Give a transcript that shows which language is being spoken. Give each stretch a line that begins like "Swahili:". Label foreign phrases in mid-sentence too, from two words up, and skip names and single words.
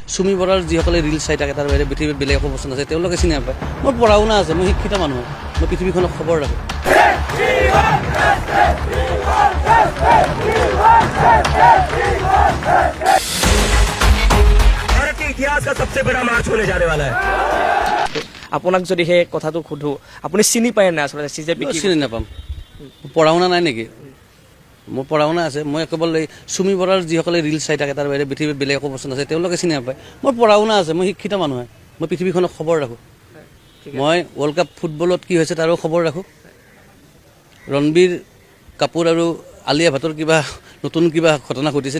Assamese: চুমি বৰাৰ যিসকলে ৰিল চাই থাকে তাৰ বাহিৰে পৃথিৱীত বেলেগ একো বস্তু আছে তেওঁলোকে চিনি নাপায় মোৰ পঢ়া শুনা আছে মই শিক্ষিত মানুহ মই পৃথিৱীখনক খবৰ ৰাখোঁ
Hindi: भारत के इतिहास का सबसे बड़ा मार्च होने जाने वाला है
Assamese: আপোনাক যদি সেই কথাটো সুধো আপুনি চিনি পায় নাই আচলতে CJP কি চিনি নাপাম পঢ়া শুনা নাই নেকি মোৰ পঢ়া শুনা আছে মই কেৱল এই চুমি বৰাৰ যিসকলে ৰিল চাই থাকে তাৰ বাহিৰে পৃথিৱীত বেলেগ একো বস্তু আছে তেওঁলোকে চিনি নাপায় মোৰ পঢ়া শুনা আছে মই শিক্ষিত মানুহ মই পৃথিৱীখনক খবৰ ৰাখোঁ মই ৱৰ্ল্ড কাপ ফুটবলত কি হৈছে তাৰো খবৰ ৰাখোঁ ৰণবীৰ কাপুৰ আৰু আলিয়া ভাটৰ কিবা নতুন কিবা ঘটনা ঘটিছে